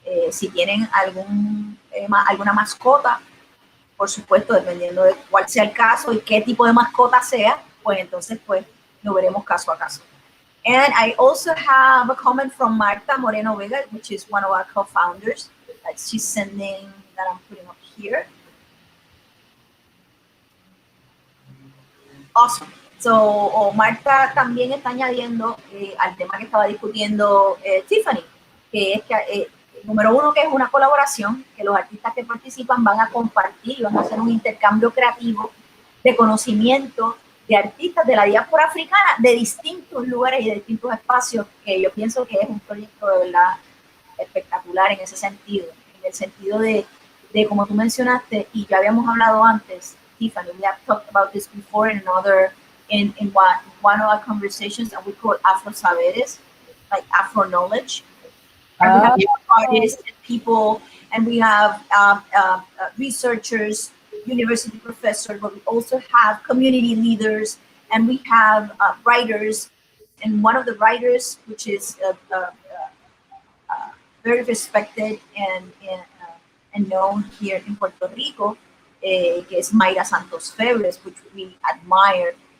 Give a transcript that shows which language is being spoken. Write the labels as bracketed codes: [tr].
[es] si tienen alguna mascota, por supuesto, dependiendo de cuál sea el caso y qué tipo de mascota sea, pues entonces pues lo veremos caso a caso. [en] And I also have a comment from Marta Moreno Vega, which is one of our co-founders, that she's sending, that I'm putting up here. Awesome. [es] So, Marta también está añadiendo al tema que estaba discutiendo Tiffany, que es que, número uno, que es una colaboración, que los artistas que participan van a compartir y van a hacer un intercambio creativo de conocimiento de artistas de la diáspora africana de distintos lugares y de distintos espacios, que yo pienso que es un proyecto de verdad espectacular en ese sentido, en el sentido de como tú mencionaste, y ya habíamos hablado antes, [en] Tiffany, we have talked about this before in another, in one of our conversations that we call Afro Saberes, like Afro knowledge. And we have artists and people, and we have researchers, university professors, but we also have community leaders, and we have writers. And one of the writers, which is very respected and known here in Puerto Rico, [es] que es [en] Mayra Santos Febres, which we admire.